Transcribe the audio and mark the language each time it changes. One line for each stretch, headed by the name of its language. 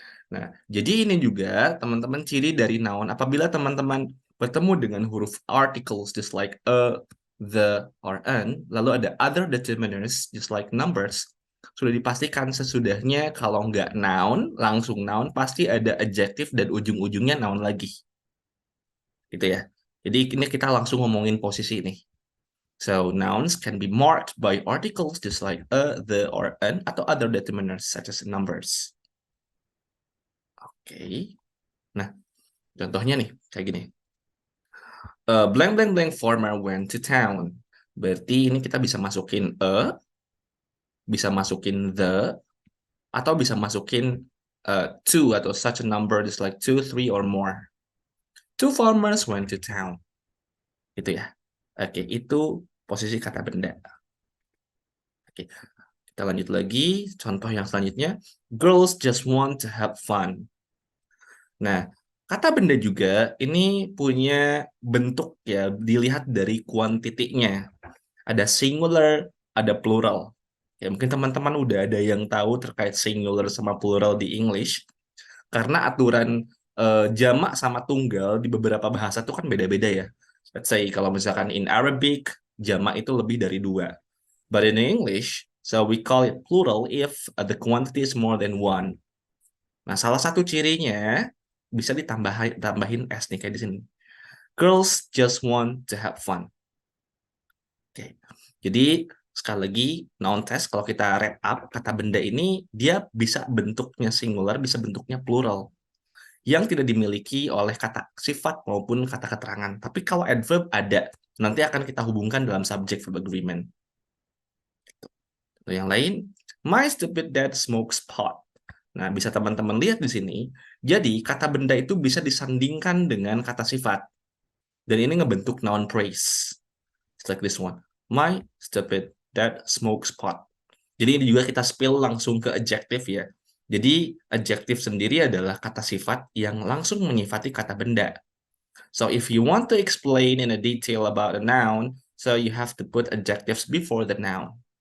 Indonesian: Nah, jadi ini juga teman-teman ciri dari noun apabila teman-teman bertemu dengan huruf articles
English: just like a, the, or an,
Indonesian: lalu ada
English: other determiners just like numbers,
Indonesian: sudah dipastikan sesudahnya kalau nggak noun, langsung noun, pasti ada adjective dan ujung-ujungnya noun lagi. Gitu ya. Jadi ini kita langsung ngomongin posisi ini.
English: So, nouns can be marked by articles just like a, the, or an, atau other determiners such as numbers. Oke.
Indonesian: Nah, contohnya nih, kayak gini.
English: Blank blank blank farmer went to town.
Indonesian: Berarti ini kita bisa masukin a, bisa masukin the, atau bisa masukin
English: two atau such a number is like two, three or more. Two farmers went to town.
Indonesian: Gitu ya. Oke, itu posisi kata benda. Oke, kita lanjut lagi. Contoh yang selanjutnya,
English: girls just want to have fun.
Indonesian: Nah, kata benda juga ini punya bentuk ya, dilihat dari kuantitinya. Ada singular, ada plural. Ya, mungkin teman-teman udah ada yang tahu terkait singular sama plural di English. Karena aturan jamak sama tunggal di beberapa bahasa itu kan beda-beda ya.
English: Let's say
Indonesian: kalau misalkan
English: in Arabic,
Indonesian: jamak itu lebih dari dua.
English: But in English, so we call it plural if the quantity is more than one.
Indonesian: Nah, salah satu cirinya bisa tambahin s nih kayak di sini.
English: Girls just want to have fun. Oke.
Indonesian: Jadi sekali lagi noun test kalau kita
English: wrap up
Indonesian: kata benda ini dia bisa bentuknya singular, bisa bentuknya plural yang tidak dimiliki oleh kata sifat maupun kata keterangan. Tapi kalau adverb ada, nanti akan kita hubungkan dalam subject verb agreement.
English: Yang lain, my stupid dad smokes pot.
Indonesian: Nah, bisa teman-teman lihat di sini. Jadi, kata benda itu bisa disandingkan dengan kata sifat. Dan ini ngebentuk
English: noun praise. It's like this one. My stupid dad smokes pot.
Indonesian: Jadi ini juga kita spill langsung ke adjective ya. Jadi adjective sendiri adalah kata sifat yang langsung menyifati kata benda.
English: So if you want to explain in a detail about a noun, so you have to put adjectives before the noun.